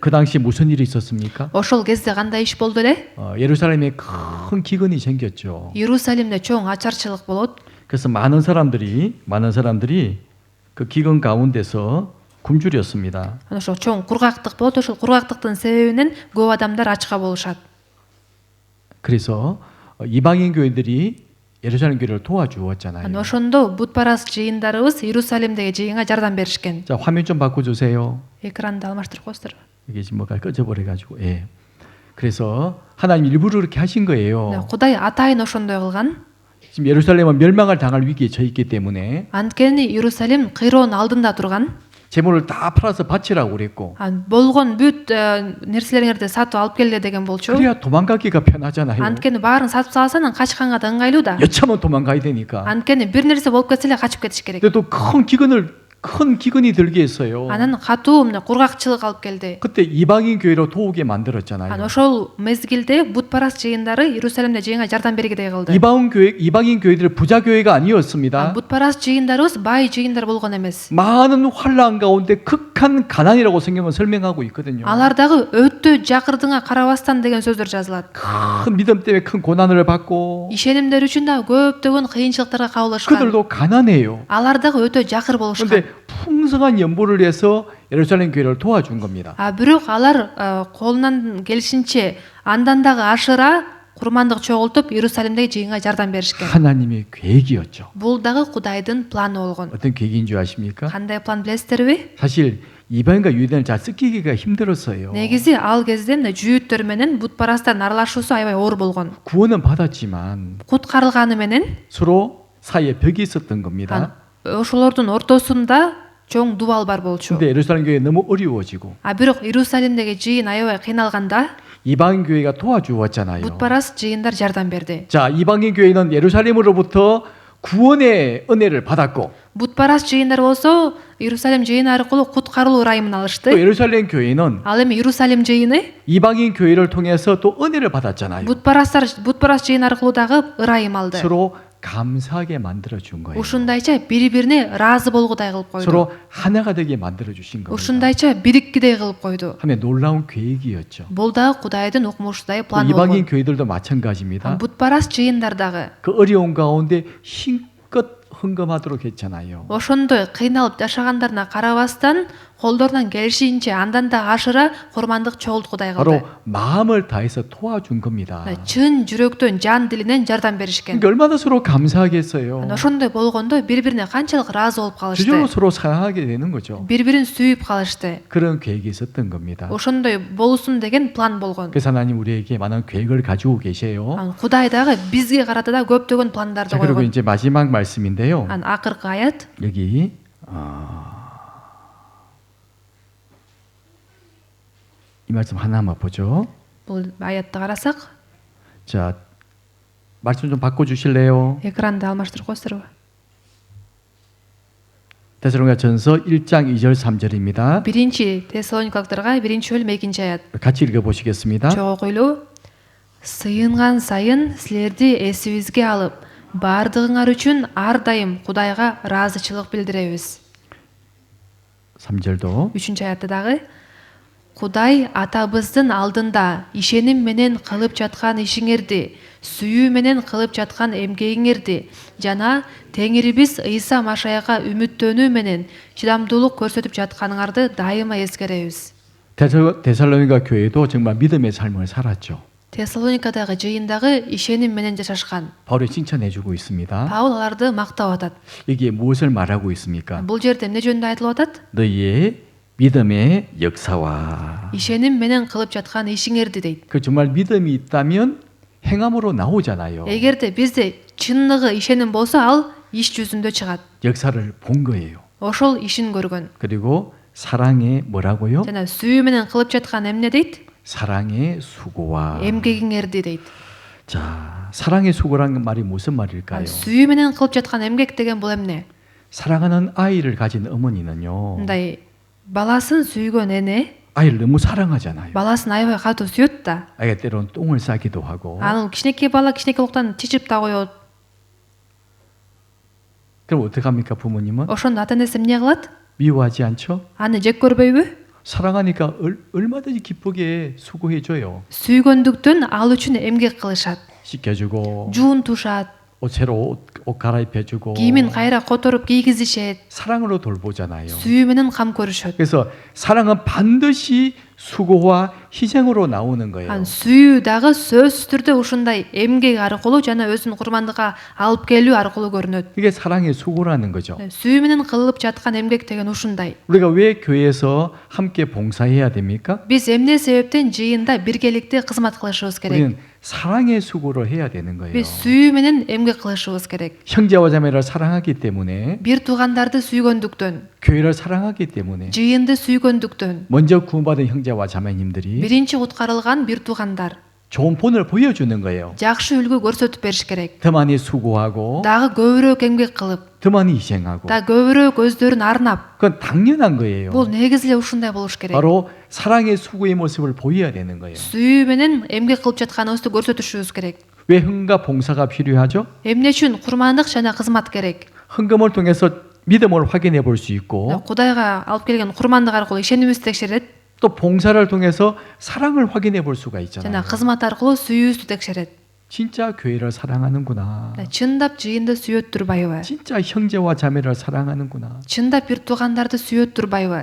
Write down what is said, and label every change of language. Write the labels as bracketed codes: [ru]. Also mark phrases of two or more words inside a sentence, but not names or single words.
[ko] 그 당시 무슨 일이 있었습니까? [ky] Ошол кезде кандай иш болду эле? [ko] 예루살렘에 큰 기근이 생겼죠. [ky] Иерусалимде чоң ачарчылык болот. [ko] 그래서 많은 사람들이 그 기근 가운데서 굶주렸습니다. [ky] Ошол чоң кургактык болот. Ошол кургактыктын себебинен көп адамдар ачка болушат. [ko] 그래서 이방인 교회들이 예루살렘 교회를 도와주었잖아요. [ky] Ошондо бутпарас жыйындарыбыз Иерусалимдеги жыйынга жардам беришкен. [ko] 자, 화면 좀 바꿔주세요. [ky] Экранды алмаштырып коесуздар. [ko] 이게 지금 뭐가 꺼져버려가지고. 예. 그래서 하나님 일부러 그렇게 하신 거예요. [ky] Кудай атайын ошондой кылган. [ko] 지금 예루살렘은 멸망을 당할 위기에 처해 있기 때문에 [ky] Анткени Иерусалим кыйроонун алдында турган. [ko] 재물을 다 팔아서 바치라고 그랬고 [ky] болгон бүт нерселериңерди сатып алып келе деген болчу. [ko] 그래야 도망가기가 편하잖아요. [ky] Анткени баарын сатып салсаң качканга да ыңгайлуу да. [ko] 여차하면 도망가야 되니까. [ky] Анткени бир нерсе болуп кетсе эле качып кетиш керек. [ko] 근데 또 큰 기근이 들게 했어요. [ky] Анан катуу мына кургакчылык алып келди. [ko] 그때 이방인 교회로 도우게 만들었잖아요. [ky] ошол мезгилде бутпарас жыйындары Иерусалимде жыйынга жардам бергидей кылды. [ko] 이방인 교회들 부자 교회가 아니었습니다. [ky] бутпарас жыйындарыбыз бай жыйындар болгон эмес. [ko] 많은 환란 가운데 극한 가난이라고 성경은 설명하고 있거든요. [ky] алардагы өтө жакырдыңа карабастан деген сөздөр жазылат. [ko] 큰 믿음 때문에 큰 고난을 받고 [ky] ишенимдер үчүн да көптөгөн кыйынчылыктарга кабылышкан. [ko] 그들도 가난해요. [ky] алардагы өтө жакыр болушкан. [ko] 그런데 풍성한 연보를 해서 예루살렘 교회를 도와준 겁니다. [ky] бирок алар колунан келишинче андан дагы ашыра курмандык чогултуп Иерусалимдеги жыйынга жардам беришкен. [ko] 하나님의 계획이었죠. [ky] бул дагы Кудайдын планы болгон. [ko] 어떤 계획인 줄 아십니까? [ky] кандай план билесиздерби? [ko] 사실 이방인과 유대인을 잘 섞이기가 힘들었어요. [ky] негизи ал кезде мына жүйүттөр менен бутпарастардын аралашуусу аябай оор болгон. [ko] 구원은 받았지만 [ky] куткарылганы менен [ko] 서로 사이에 벽이 있었던 겁니다. [ky] ошолордун ортосунда чоң дубал бар болчу. [ko] 근데 예루살렘 교회 너무 어려워지고 [ky] бирок Иерусалимдеги жыйын аябай кыйналганда [ko] 이방인 교회가 도와주었잖아요. [ky] бутпарас жыйындар жардам берди. [ko] 자, 이방인 교회는 예루살렘으로부터 구원의 은혜를 받았고 [ky] бутпарас жыйындар болсо Иерусалим жыйыны аркылуу куткарылуу ырайымын алышты. [ko] 또 예루살렘 교회는 [ky] ал эми Иерусалим жыйыны [ko] 이방인 교회를 통해서 또 은혜를 받았잖아요. [ky] бутпарас жыйын аркылуу дагы ырайым алды. [ko] 서로 감사하게 만들어 준 거예요. [ky] ушундайча бири бирине ыраазы болгудай кылып койду. [ko] 서로 하나가 되게 만들어 주신 겁니다. [ky] ушундайча бириккидей кылып койду. [ko] 하나의 놀라운 계획이었죠. [ky] бул дагы Кудайдын укмушундай [ko] 또 [ky] план [ko] 이방인 [ky] болгон. [ko] 교회들도 마찬가지입니다. [ky] бутпарас жыйындар дагы [ko] 그 어려운 가운데 힘껏 헌금하도록 했잖아요. [ky] ошондой кыйналып жашагандарына карабастан колдорунан келишинче андан да ашыра курмандык чогулткудай кылды. [ko] 바로 마음을 다해서 도와준 겁니다. [ky] чын жүрөктөн жан дилинен жардам беришкен. [ko] 그러니까 얼마나 서로 감사하겠어요. [ky] ошондой болгондо бири бирине канчалык ыраазы болуп [ko] 주저로 [ky] калышты. [ko] 서로 사랑하게 되는 거죠. [ky] бири бирин сүйүп калышты. [ko] 그런 계획이 있었던 겁니다. [ky] ошондой болсун деген план болгон. [ko] 그래서 하나님 우리에게 많은 계획을 가지고 계세요. [ky] Кудай дагы бизге карата да көптөгөн пландарды [ko] 자, 그리고 [ky] койгон. [ko] 이제 마지막 말씀인데요. [ky] акыркы аят [ko] 여기 이 말씀 하나만 보죠. [ky] бул аятты карасак, [ko] 자, 말씀 좀 바꿔 주실래요? [ky] экранды алмаштырып коесуздарбы? [ko] 데살로니가전서 1장 2절 3절입니다. [ky] биринчи Тессалоникалыктарга 1-бөлүм 2-аят. [ko] 같이 읽어 보시겠습니다. [ky] чогуу окуйлуу. Сыйынган сайын силерди эсибизге алып, бардыгыңар үчүн ар дайым Кудайга ыраазычылык билдиребиз. [ko] 3절도 [ky] 3-аятта дагы Кудай атабыздын алдында ишеним менен кылып жаткан ишиңерди, сүйүү менен кылып жаткан эмгегиңерди жана Теңирибиз Ыйса Машаяга үмүттөнүү менен чыдамдуулук көрсөтүп жатканыңарды дайыма эскеребиз. [ko] 데살로니가 교회도 정말 믿음의 삶을 살았죠. [ky] Тессалоникадагы жыйындагы ишеним менен жашашкан. [ko] 바울이 칭찬해 주고 있습니다. [ky] Паул аларды мактап атат. [ko] 이게 무엇을 말하고 있습니까? [ky] бул жерде эмне жөнүндө айтылып атат? [ko] 너희의 믿음의 역사와 [ky] ишеним менен кылып жаткан ишиңерди дейт. [ko] 그 정말 믿음이 있다면 행함으로 나오잖아요. [ky] эгерде бизде чынныгы ишеним болсо ал иш жүзүндө чыгат. [ko] 역사를 본 거예요. [ky] ошол ишин көргөн. [ko] 그리고 사랑의 뭐라고요? [ky] жана сүйүү менен кылып жаткан эмне дейт? [ko] 사랑의 수고와. [ky] эмгегиңерди дейт. [ko] 자, 사랑의 수고라는 말이 무슨 말일까요? [ky] сүйүү менен кылып жаткан эмгек деген бул эмне? [ko] 사랑하는 아이를 가진 어머니는요. [ky] мындай баласын сүйгөн эне [ko] 아이를 너무 사랑하잖아요. [ky] баласын аябай катуу сүйөт да. [ko] 아이가 때로는 똥을 싸기도 하고. [ky] анын кичинекей бала кичинекей уктан чичип да коет. [ko] 그럼 어떻게 합니까, 부모님은? [ky] ошондо ата энеси эмне кылат? [ko] 미워하지 않죠? [ky] аны жек көрбөйбү? [ko] 사랑하니까 얼마든지 기쁘게 수고해 줘요. [ky] сүйгөндүктөн ал үчүн эмгек кылышат. [ko] 씻겨주고 [ky] жуун тушат. [ko] 새로 옷 갈아입혀주고. [ky] кийимин кайра которуп кийгизишет. [ko] 사랑으로 돌보잖아요. [ky] сүйүү менен кам көрүшөт. [ko] 그래서 사랑은 반드시 수고와 희생으로 나오는 거예요. [ky] сүйүү дагы сөзсүз түрдө ушундай эмгек аркылуу жана өзүн курмандыкка алып келүү аркылуу көрүнөт. [ko] 이게 사랑의 수고라는 거죠. [ky] сүйүү менен кылып жаткан эмгек деген ушундай. [ko] 우리가 왜 교회에서 함께 봉사해야 됩니까? [ky] биз эмне себептен жыйында биргеликте кызмат кылышыбыз керек? [ko] 우리는 사랑의 수고를 해야 되는 거예요. [ky] Биз сүйүү менен эмгек кылышыбыз керек. [ko] 형제와 자매를 사랑하기 때문에, [ky] Бир туугандарды сүйгөндүктөн, [ko] 교회를 사랑하기 때문에 [ky] жыйынды сүйгөндүктөн [ko] 먼저 구원받은 형제와 자매님들이 [ky] биринчи куткарылган бир туугандар [ko] 좋은 본을 보여주는 거예요. [ky] жакшы үлгү көрсөтүп бериш керек. [ko] 더 많이 수고하고 [ky] Дагы көбүрөөк эмгек кылып, [ko] 더 많이 희생하고, [ky] да көбүрөөк өздөрүн арнап. [ko] 그건 당연한 거예요. [ky] Бул негизи эле ушундай болуш керек. [ko] 바로 사랑의 수고의 모습을 보여야 되는 거예요. [ky] Сүйүү менен эмгек кылып жатканыбызды көрсөтүшүбүз керек. [ko] 왜 흥과 봉사가 필요하죠? [ky] Эмне үчүн курмандык жана кызмат керек? [ko] 헌금을 통해서 믿음을 확인해 볼 수 있고, [ky] Кудайга алып келген курмандык аркылуу ишенимибизди текшерет [ko] 또 봉사를 통해서 사랑을 확인해 볼 수가 [ky] жана [ko] 있잖아요. [ky] кызмат аркылуу сүйүүбүздү текшерет. [ko] 진짜 교회를 사랑하는구나. [ky] Чындап жыйынды сүйөт турбайбы? [ko] 진짜 형제와 자매를 사랑하는구나. [ky] Чындап бир туугандарды сүйөт турбайбы?